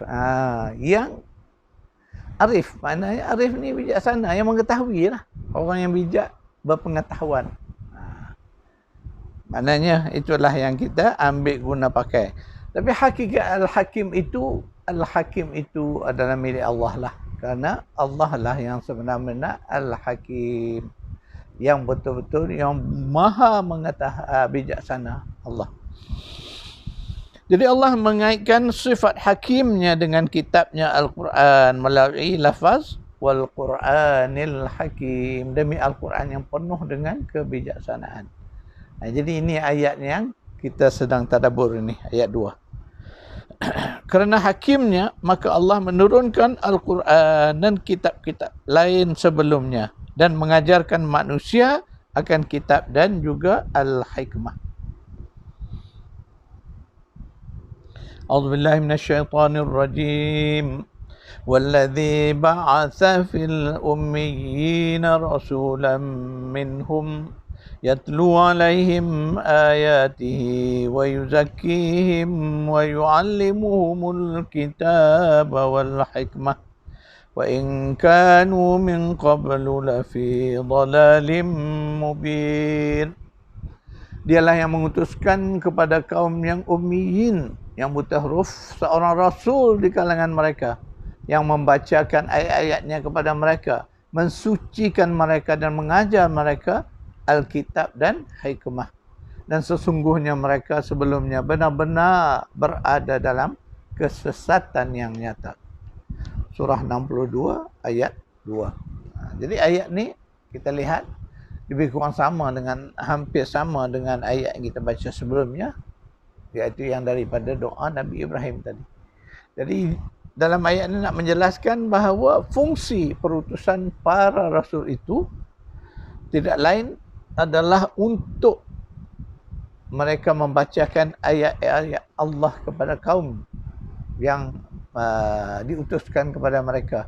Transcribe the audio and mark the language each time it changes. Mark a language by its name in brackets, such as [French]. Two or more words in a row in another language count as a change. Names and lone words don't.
[Malay] Yang arif, maknanya arif ni bijaksana, yang mengetahui lah. Orang yang bijak, berpengetahuan. Maknanya itulah yang kita ambil guna pakai. Tapi hakikat Al-Hakim itu adalah milik Allah lah. Kerana Allah lah yang sebenar-benar Al-Hakim. Yang betul-betul, yang maha mengetahui, bijaksana Allah. Jadi Allah mengaitkan sifat hakimnya dengan kitabnya Al-Quran melalui lafaz [Arabic] والقرآن الحكيم, [Malay] demi Al-Quran yang penuh dengan kebijaksanaan. Jadi ini ayat yang kita sedang tadabbur ini, ayat 2. kerana hakimnya, maka Allah menurunkan Al-Quran dan kitab-kitab lain sebelumnya dan mengajarkan manusia akan kitab dan juga Al-Hikmah. [Arabic] أعوذ بالله من الشيطان الرجيم. والذي بعث في الأميين رسولا منهم يتلو عليهم آياته ويزكيهم ويعلمهم الكتاب والحكمة وإن كانوا من قبل لفي ضلال مبين. [Malay] Dialah yang mengutuskan kepada kaum yang ummiyin, yang buta huruf, seorang rasul di kalangan mereka, yang membacakan ayat-ayatnya kepada mereka, mensucikan mereka dan mengajar mereka Alkitab dan hikmah. Dan sesungguhnya mereka sebelumnya benar-benar berada dalam kesesatan yang nyata. Surah 62 ayat 2. Jadi ayat ni kita lihat lebih kurang sama dengan, hampir sama dengan ayat yang kita baca sebelumnya, iaitu yang daripada doa Nabi Ibrahim tadi. Jadi dalam ayat ini nak menjelaskan bahawa fungsi perutusan para rasul itu tidak lain adalah untuk mereka membacakan ayat-ayat Allah kepada kaum yang diutuskan kepada mereka.